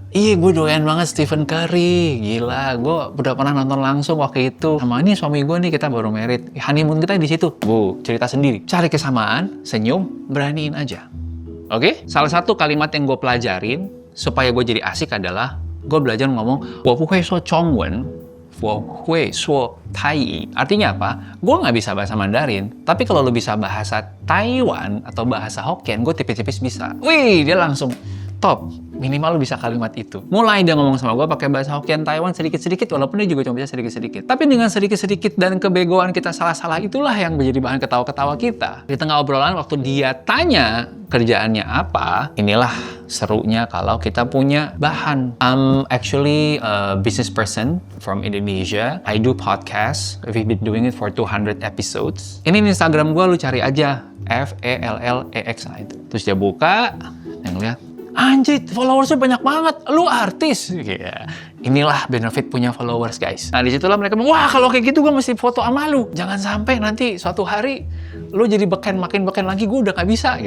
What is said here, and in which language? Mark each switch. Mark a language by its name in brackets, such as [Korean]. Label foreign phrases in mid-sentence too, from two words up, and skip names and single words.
[Indonesian] Gue doyan banget Stephen Curry. Gila, gue udah pernah nonton langsung waktu itu. Sama ini suami gue nih, kita baru married. Honeymoon kita di situ. Cerita sendiri. Cari kesamaan, senyum, beraniin aja. Oke? Salah satu kalimat yang gue pelajarin supaya gue jadi asik adalah gue belajar ngomong [Chinese] 我不会说中文 我会说泰语. [Indonesian] Artinya apa? Gue nggak bisa bahasa Mandarin, tapi kalau lu bisa bahasa Taiwan atau bahasa Hokkien, gue tipis-tipis bisa. Dia langsung top. Minimal lu bisa kalimat itu. Mulai dia ngomong sama gue pakai bahasa Hokkien Taiwan sedikit-sedikit, walaupun dia juga cuma bisa sedikit-sedikit. Tapi dengan sedikit-sedikit dan kebegoan kita salah-salah, itulah yang menjadi bahan ketawa-ketawa kita. Di tengah obrolan, waktu dia tanya kerjaannya apa, inilah serunya kalau kita punya bahan. [English] I'm actually a business person from Indonesia. I do podcast. We've been doing it for 200 episodes. [Indonesian] Ini Instagram gue, lu cari aja. FELLEX itu. Terus dia buka, yang lihat, anjir, followersnya banyak banget. Lu artis. Inilah benefit punya followers, guys. Nah, disitulah mereka bilang, wah, kalau kayak gitu gue mesti foto sama lu. Jangan sampai nanti suatu hari lu jadi makin beken lagi, gue udah gak bisa gitu.